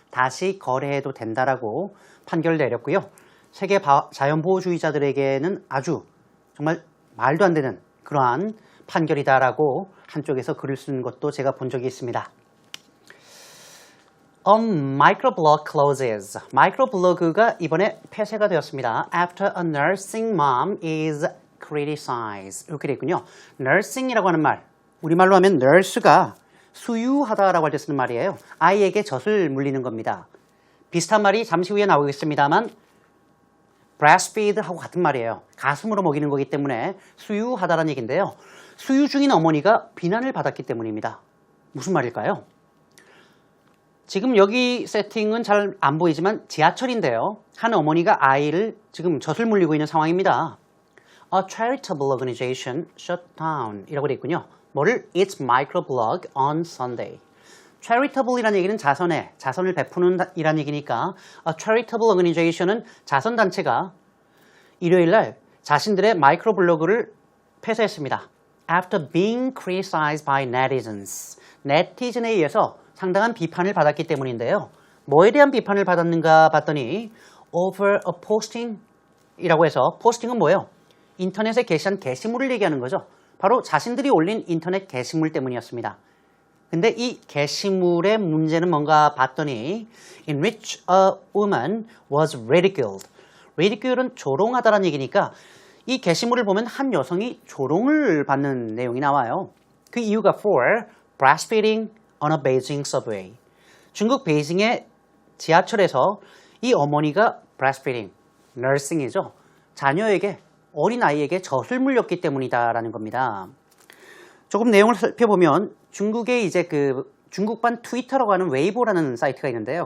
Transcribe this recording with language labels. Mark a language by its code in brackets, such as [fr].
[ko] 다시 거래해도 된다라고 판결을 내렸고요. 세계 자연보호주의자들에게는 아주 정말 말도 안 되는 그러한 판결이다라고 한쪽에서 글을 쓰는 것도 제가 본 적이 있습니다. [en] microblog closes. [ko] 마이크로블로그가 이번에 폐쇄가 되었습니다. [en] After a nursing mom is criticized. [ko] 이렇게 되어 있군요. nursing이라고 하는 말, 우리말로 하면 nurse가 수유하다라고 할 때 쓰는 말이에요. 아이에게 젖을 물리는 겁니다. 비슷한 말이 잠시 후에 나오겠습니다만 breastfeed하고 같은 말이에요. 가슴으로 먹이는 거기 때문에 수유하다라는 얘기인데요. 수유 중인 어머니가 비난을 받았기 때문입니다. 무슨 말일까요? 지금 여기 세팅은 잘 안 보이지만 지하철인데요. 한 어머니가 아이를 지금 젖을 물리고 있는 상황입니다. [en] A charitable organization shut down [ko] 이라고 되어 있군요. 뭐를? [en] Its microblog on Sunday. [ko] charitable이라는 얘기는 자선을 베푸는 이란 얘기니까 [en] a charitable organization [ko] 은 자선단체가 일요일날 자신들의 마이크로블로그를 폐쇄했습니다. [en] After being criticized by netizens. [ko] 네티즌에 의해서 상당한 비판을 받았기 때문인데요. 뭐에 대한 비판을 받았는가 봤더니 [en] over a posting [ko] 이라고 해서 포스팅은 뭐예요? 인터넷에 게시한 게시물을 얘기하는 거죠. 바로 자신들이 올린 인터넷 게시물 때문이었습니다. 근데 이 게시물의 문제는 뭔가 봤더니 [en] in which a woman was ridiculed. [ko] ridicule은 조롱하다라는 얘기니까 이 게시물을 보면 한 여성이 조롱을 받는 내용이 나와요. 그 이유가 [en] for breastfeeding on a Beijing subway. [ko] 중국 베이징의 지하철에서 이 어머니가 breastfeeding, nursing이죠. 자녀에게, 어린아이에게 젖을 물렸기 때문이다라는 겁니다. 조금 내용을 살펴보면 중국의 이제 그 중국版트위터라고 하는 웨이보라는 사이트가 있는데요.